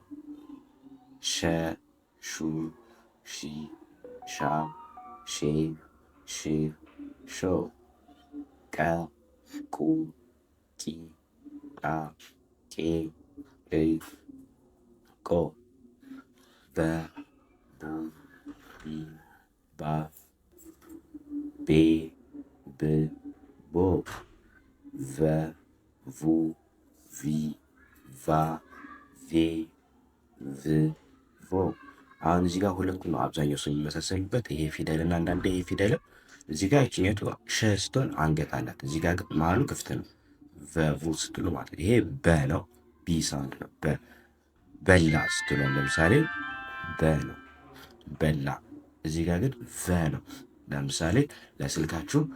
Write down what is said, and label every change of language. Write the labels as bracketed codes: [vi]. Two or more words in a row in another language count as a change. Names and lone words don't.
[am] ሸ፣ ሹ፣ ሺ፣ ሻ፣ ሼ፣ ሽ፣ ሾ፣ ቀ፣ ቁ፣ ቂ፣ ቃ፣ ቄ፣ ቅ፣ ቆ፣ በ፣ ቡ፣ ቢ፣ ባ፣ ቤ፣ ብ፣ ቦ፣ ቨ፣ ቡ፣ ቪ፣ ቫ፣ ቬ፣ ቭ፣ ቮ። አሁን እዚህ ጋር ሁለቱ ነው አብዛኛው ሰው የሚመሳሰሉበት፣ ይሄ ፊደልና አንዳንዴ ይሄ ፊደልም እዚህ ጋር ይችኛቱ ሸ ስትሆን አንገት አላት። እዚህ ጋር መሀሉ ክፍት ነው። ቨ ስትሉ ማለት ይሄ በ ነው። [en] B sound [am] ነው። በላ ስትሉ ለምሳሌ በ ነው በላ። እዚህ ጋር ግን ቨ ነው። ለምሳሌ ለስልካችሁ